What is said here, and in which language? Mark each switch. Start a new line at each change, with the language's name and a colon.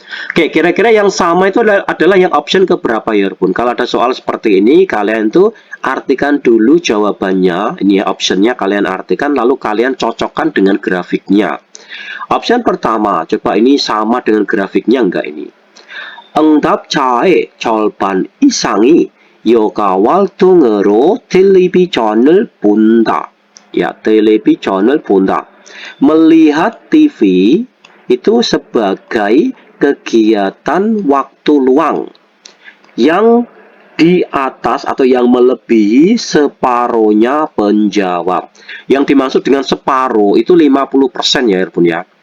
Indonesian: Oke, kira-kira yang sama itu adalah yang option keberapa ya pun. Kalau ada soal seperti ini, kalian tuh artikan dulu jawabannya. Ini ya optionnya, kalian artikan lalu kalian cocokkan dengan grafiknya. Option pertama, coba ini sama dengan grafiknya enggak ini?
Korean: 응답 자의 절반 이상이 여가 활동으로 텔레비전을 본다. Ya, 텔레비전을 본다.
Indonesian: Melihat TV itu sebagai kegiatan waktu luang yang di atas atau yang melebihi separuhnya penjawab. Yang dimaksud dengan separuh itu 50% ya, Irbun ya.